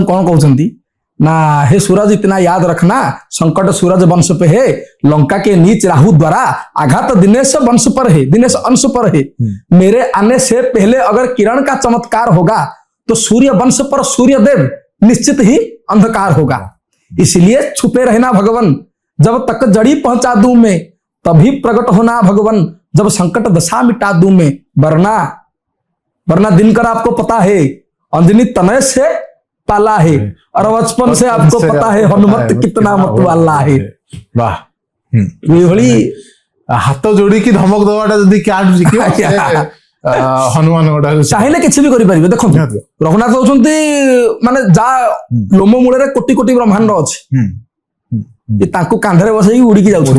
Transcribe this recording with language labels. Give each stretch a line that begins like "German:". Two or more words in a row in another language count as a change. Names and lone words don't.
Hindi: कौन कहते ना हे सूरज इतना याद रखना संकट सूरज वंश पे है लंका के नीच राहु द्वारा आघात दिनेश वंश पर है दिनेश अंश पर है मेरे आने से पहले अगर किरण का चमत्कार होगा तो सूर्य वंश पर सूर्य देव निश्चित ही अंधकार होगा इसलिए छुपे रहना भगवान, जब तक जड़ी पहुंचा दूं मैं तभी प्रकट होना भगवान, जब संकट दशा मिटा दूं मैं। वरना वरना दिनकर आपको पता है अंजनी तनय से पाला है, और बचपन से आपको पता है हनुमत कितना मत वाला है। वाह
Odia: ଏଇଭଳି ହାତ ଯୋଡିକି ଧମକ ଦବାଟା ଯଦି କ୍ୟାଟ୍ ଶିଖିବ ହନୁମାନ ଗୋଟା ଚାହିଁଲେ କିଛି ବି କରିପାରିବେ। ଦେଖନ୍ତୁ ରଘୁନାଥ ହଉଛନ୍ତି ମାନେ ଯାହା ଲୋମ ମୂଳରେ କୋଟି କୋଟି ବ୍ରହ୍ମାଣ୍ଡ ଅଛି, ତାଙ୍କୁ କାନ୍ଧରେ ବସେଇକି ଉଡିକି ଯାଉଛନ୍ତି।